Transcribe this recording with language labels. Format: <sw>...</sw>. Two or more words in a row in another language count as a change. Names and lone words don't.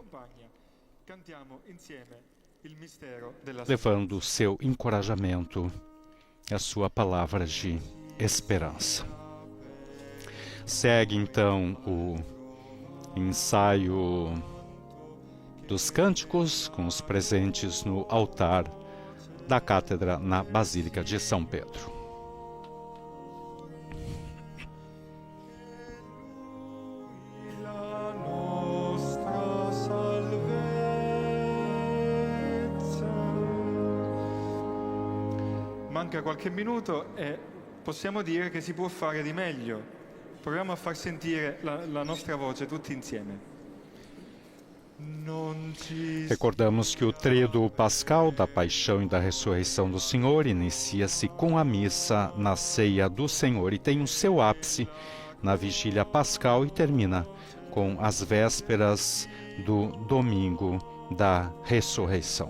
<pt>levando o seu encorajamento e a sua palavra de esperança. Segue então o ensaio dos cânticos com os presentes no altar da cátedra na Basílica de São Pedro.</pt> <it>Manca qualche minuto e possiamo dire che si può fare di meglio. Proviamo a far sentire la nostra voce tutti insieme.</it> <pt>Recordamos que o tríduo pascal da paixão e da ressurreição do Senhor inicia-se com a missa na ceia do Senhor e tem o seu ápice na vigília pascal e termina com as vésperas do domingo da ressurreição.</pt>